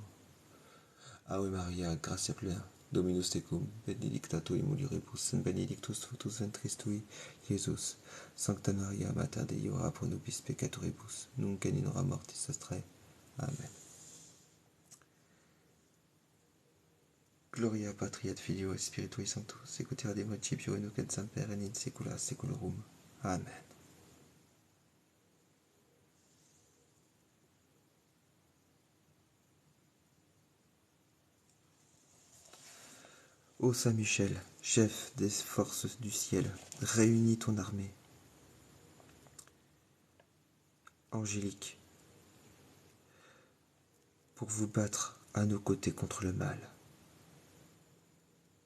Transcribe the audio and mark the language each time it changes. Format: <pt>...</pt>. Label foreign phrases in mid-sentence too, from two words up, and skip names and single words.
<la>Ave Maria, gratia plena, Dominus tecum, benedicta tu in mulieribus, et benedictus fructus ventris tui, Iesus. Sancta Maria Mater Dei, ora pro nobis peccatoribus, nunc et in hora mortis nostrae. Amen. Gloria Patri et Filio et Spiritui Sanctus, sic ut erat in principio et nunc et semper et in saecula saeculorum. Amen.</la> <fr>Ô Saint Michel, chef des forces du ciel, réunis ton armée angélique pour vous battre à nos côtés contre le mal.</fr>